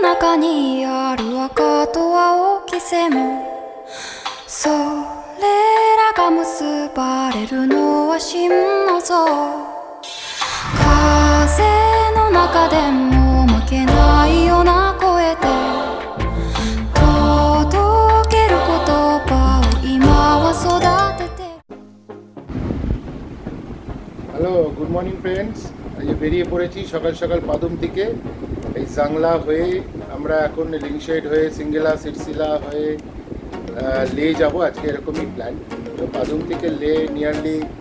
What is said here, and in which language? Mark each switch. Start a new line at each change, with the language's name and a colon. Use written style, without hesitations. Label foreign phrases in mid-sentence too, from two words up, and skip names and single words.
Japanese: 中にある赤と青き線それらが結ばれるのは真の像風の中でも負けないような声で届ける言葉を今は育てて
English: hello good morning friends
Bangla: আজকে বেরিয়ে পড়েছি সকাল সকাল পাদুম থেকে এই জাংলা হয়ে আমরা এখন লিংশেড হয়ে সিঙ্গেলা সিরসিলা হয়ে লে যাব আজকে এরকমই প্ল্যান তো পাদুম থেকে লে নিয়ারলি